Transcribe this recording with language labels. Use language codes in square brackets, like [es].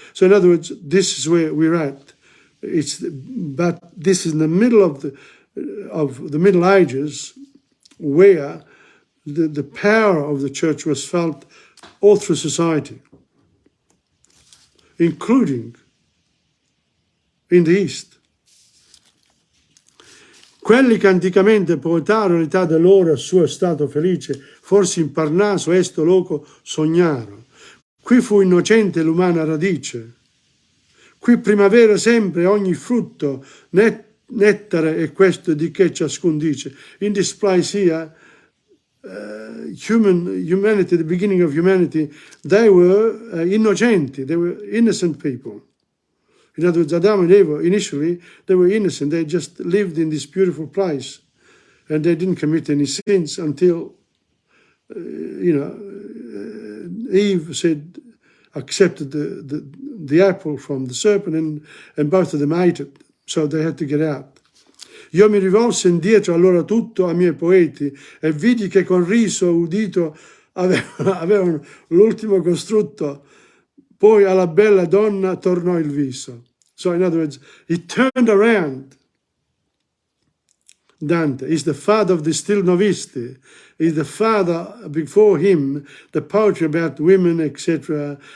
[en] So in other words, this is where we're at. But this is in the middle of the Middle Ages, where the power of the church was felt all through society, including in the East. [it] Quelli che anticamente poetarono l'età del loro suo stato felice, forse in Parnaso esto loco sognaro. Qui fu innocente l'umana radice. Qui primavera sempre ogni frutto, nettare è questo di che ciascun dice. [en] In this place here, humanity, the beginning of humanity, they were innocenti, they were innocent people. In other words, Adam and Eve, initially, they were innocent. They just lived in this beautiful place. And they didn't commit any sins until, Eve accepted the apple from the serpent, and both of them ate it. So they had to get out. [it] Io mi rivolsi indietro allora tutto ai miei poeti e vidi che con riso udito avevano l'ultimo costrutto, poi alla bella donna tornò il viso. [en] So in other words, he turned around. Dante is the father of the still novisti. He's the father, before him, the poetry about women, etc.